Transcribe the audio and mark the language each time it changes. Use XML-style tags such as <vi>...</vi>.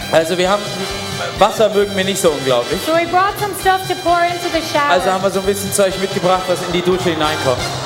<de>Also wir haben Wasser mögen wir nicht so unglaublich.</de> <en>So we brought some stuff to pour into the shower.</en> <de>Also haben wir so ein bisschen Zeug mitgebracht, was in die Dusche hineinkommt.</de>